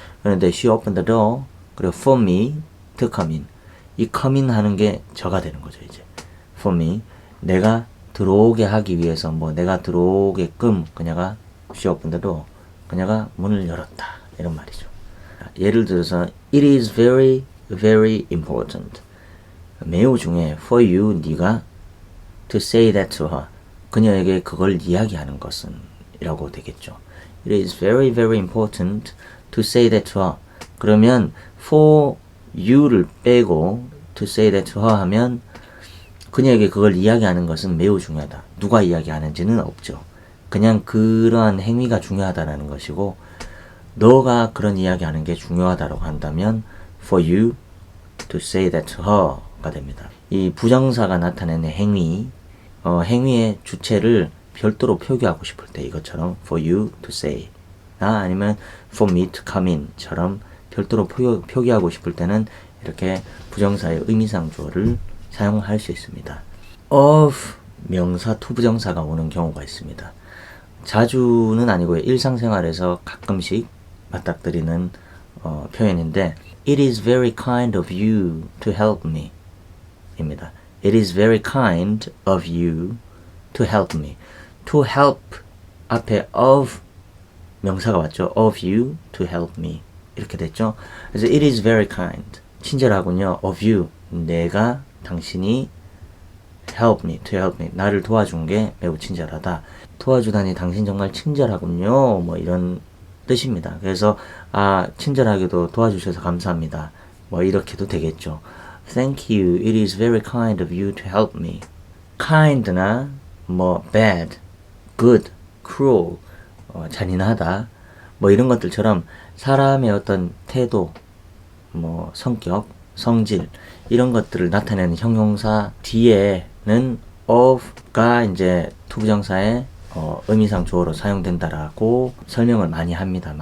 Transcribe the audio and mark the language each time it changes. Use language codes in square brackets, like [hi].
[ko] 그런데 [en] she opened the door, 그리고 for me to come in. [ko] 이 come in 하는 게 저가 되는 거죠, 이제. [en] for me. [ko] 내가 들어오게 하기 위해서, 내가 들어오게끔 그녀가 [en] she opened the door. [ko] 그녀가 문을 열었다. 이런 말이죠. 예를 들어서 [en] it is very, very important. [ko] 매우 중요해. [en] for you, [ko] 네가 [en] to say that to her. [ko] 그녀에게 그걸 이야기하는 것은 이라고 되겠죠. [en] It is very, very important to say that to her. [ko] 그러면 for you를 빼고 [en] to say that to her [ko] 하면 그녀에게 그걸 이야기하는 것은 매우 중요하다. 누가 이야기하는지는 없죠. 그냥 그러한 행위가 중요하다는 것이고, 너가 그런 이야기하는 게 중요하다고 한다면 [en] for you to say that to her [ko] 가 됩니다. 이 부정사가 나타내는 행위의 주체를 별도로 표기하고 싶을 때 이것처럼 [en] for you to say [ko] 아니면 [en] for me to come in [ko] 처럼 별도로 표기하고 싶을 때는 이렇게 부정사의 의미상 주어를 사용할 수 있습니다. of 명사 투부정사가 오는 경우가 있습니다. 자주는 아니고요. 일상생활에서 가끔씩 맞닥뜨리는 표현인데 [en] It is very kind of you to help me 입니다. It is very kind of you to help me. [ko] To help 앞에 of 명사가 왔죠. [en] of you to help me [ko] 이렇게 됐죠. 그래서 [en] it is very kind [ko] 친절하군요. of you 내가 당신이 [en] help me to help me [ko] 나를 도와준 게 매우 친절하다. 도와주다니 당신 정말 친절하군요. 이런 뜻입니다. 그래서 친절하게도 도와주셔서 감사합니다. 이렇게도 되겠죠. [en] Thank you. It is very kind of you to help me. [ko] kind나 bad, good, cruel, 잔인하다, 이런 것들처럼 사람의 어떤 태도, 성격, 성질 이런 것들을 나타내는 형용사 뒤에는 of가 이제 투부정사의 의미상 주어로 사용된다라고 설명을 많이 합니다.